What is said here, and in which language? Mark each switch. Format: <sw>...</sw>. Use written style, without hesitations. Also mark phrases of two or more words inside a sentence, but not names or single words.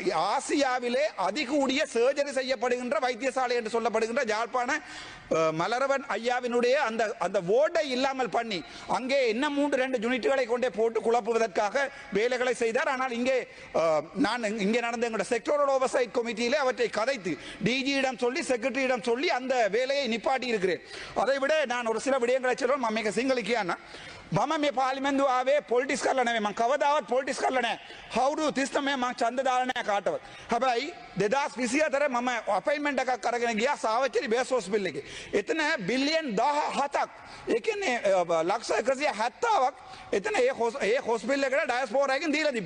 <ta>ஆசியாவிலே அதிகூடிய சர்ஜரி செய்யப்படுகின்ற வைத்தியசாலை என்று சொல்லப்படுகின்ற யாழ்ப்பாண மலரவன் ஐயாவினுடைய அந்த ஓட்டை இல்லாமல் பண்ணி அங்கே என்ன 3-2 யூனிட்டுகளை கொண்டே போட்டு குழப்புவதற்காக வேலைகளை செய்தார். ஆனால் இங்கே நடந்த எங்களுடைய</ta> <en>sectoral oversight committee</en> <ta>அவற்றை கதைத்து டிஜியிடம் சொல்லி செக்ரட்டரியிடம் சொல்லி அந்த வேலையை நிப்பாட்டி இருக்கிறேன். அதை விட நான் ஒரு சில விடயங்களை சொல்றேன்.</ta> <si>මම සිංහලිකයන්න මම මේ පාර්ලිමේන්තුව ආවේ පොලිටික්ස් කරලා නෙමෙයි. මම කවදාවත් පොලිටික්ස් කරලා නැහැ. අවුරුදු 39 මම ඡන්ද දාලා නැහැ කාටවත්. හැබැයි 2024 මම අපොයින්ට්මන්ට් එකක් අරගෙන ගියා සාවච්චේරි</si> <en>base hospital</en> <si>එකේ. එතන බිලියන් 17ක්, ඒ කියන්නේ ලක්ෂ 170ක් එතන ඒ හොස්පිටල් එකට ඩයස්පෝරා එකෙන් දීලා තිබ්බා.</si>